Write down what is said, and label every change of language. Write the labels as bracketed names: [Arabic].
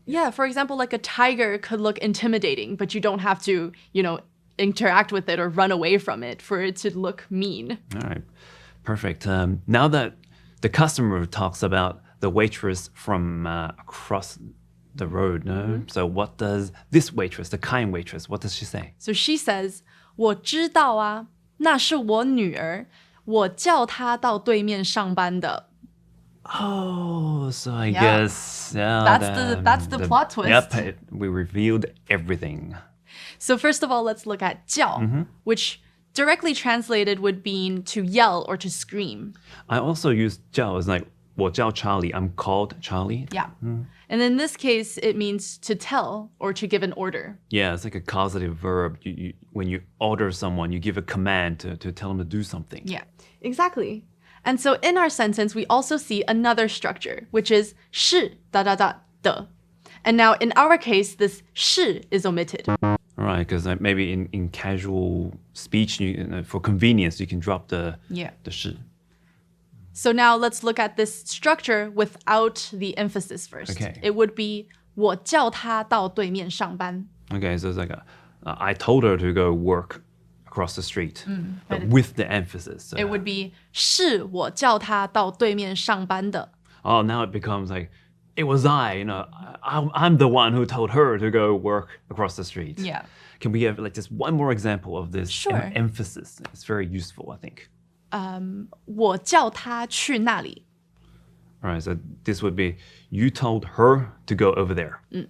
[English] yeah, for example, like a tiger could look intimidating, but you don't have to, interact with it or run away from it for it to look mean. All right, perfect. Now that the customer talks about the waitress from across the road, no? So what does this waitress, the kind waitress, what does she say? So she says, [Chinese] 我知道啊，那是我女儿，我叫她到对面上班的. [English] Oh, so I Yeah. guess That's the plot twist. Yep, we revealed everything. So first of all, let's look at 叫, which directly translated would mean to yell or to scream. I also use 叫 as like 我叫 Charlie. I'm called Charlie. Yeah. And in this case, it means to tell or to give an order. Yeah, it's like a causative verb. When you order someone, you give a command to tell them to do something. Yeah, exactly. And so in our sentence, we also see another structure, which is 是 的. And now in our case, this 是 is omitted. Right, because maybe in casual speech, for convenience, you can drop the 是. So now let's look at this structure without the emphasis first. Okay. It would be [Chinese] 我叫她到对面上班. [English] Okay, so it's like I told her to go work across the street, but with the emphasis. So, It would be [Chinese] 是我叫她到对面上班的. [English] oh, now it becomes like, it was I'm the one who told her to go work across the street. Yeah. Can we have, like, just one more example of this Sure. emphasis? It's very useful, I think. [Chinese] 我叫她去那里. [English] All right, so this would be, you told her to go over there.